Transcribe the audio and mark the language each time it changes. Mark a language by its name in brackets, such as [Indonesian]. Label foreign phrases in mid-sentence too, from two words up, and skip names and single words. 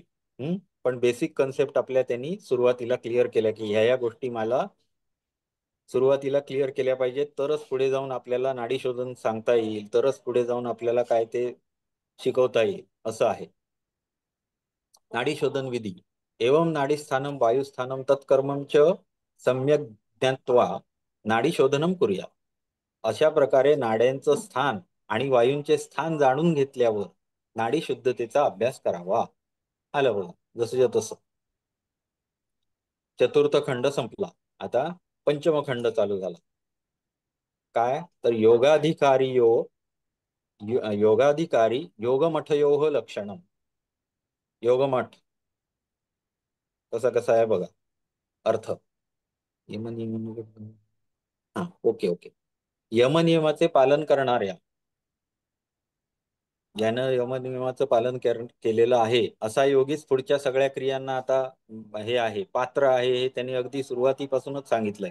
[Marathi] पण [English] basic concept [Marathi] आपल्या त्यांनी सुरुवातीला क्लिअर केल्या की ह्या गोष्टी मला सुरुवातीला क्लिअर केल्या पाहिजेत, तरच पुढे जाऊन आपल्याला नाडी शोधन सांगता येईल, तरच पुढे जाऊन आपल्याला काय ते शिकवता येईल, असं आहे. [Sanskrit] नाडी शोधन विधी एवं नाडी स्थानम वायुस्थानम तत्कर्मम च सम्यक ज्ञात्वा नाडी शोधनम करूया. [Marathi] अशा प्रकारे नाड्यांचं स्थान आणि वायूंचे स्थान जाणून घेतल्यावर नाडी शुद्धतेचा अभ्यास करावा. आलं बघा, जसं तसं. चतुर्थ खंड संपला. आता पंचम खंड चालू झाला. काय तर [Sanskrit] योगाधिकारी योगमठयोः लक्षणम. [Marathi] योगमठ कसा आहे बघा अर्थ. [English] okay okay. [Marathi] यमनियमाचे पालन करणाऱ्या, ज्यानं यमनियमाचं पालन केलेलं आहे असा योगीच पुढच्या सगळ्या क्रियांना आता हे आहे, पात्र आहे, हे त्यांनी अगदी सुरुवातीपासूनच सांगितलंय.